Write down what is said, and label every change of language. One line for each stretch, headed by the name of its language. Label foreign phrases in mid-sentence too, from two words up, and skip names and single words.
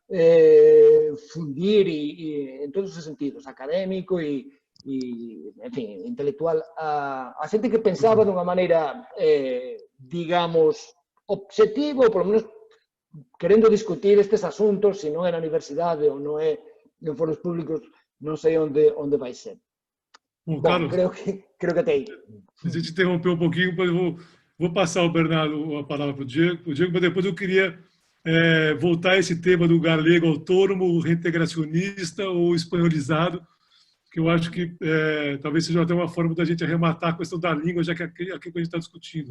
Galician: fundir en todos os sentidos, académico e en fin, intelectual, a xente que pensaba dunha maneira, digamos, obxectivo, ou polo menos querendo discutir estes asuntos, se non é na universidade ou non é en foros públicos, non sei onde vai ser. Bom, Carlos, creo que até aí.
Portuguese: A gente interrompeu um pouquinho, depois eu vou passar o Bernardo a palavra para o Diego, mas depois eu queria voltar a esse tema do galego autônomo, reintegracionista ou espanholizado, que eu acho que talvez seja até uma forma da gente arrematar a questão da língua, já que é aquilo que a gente está discutindo.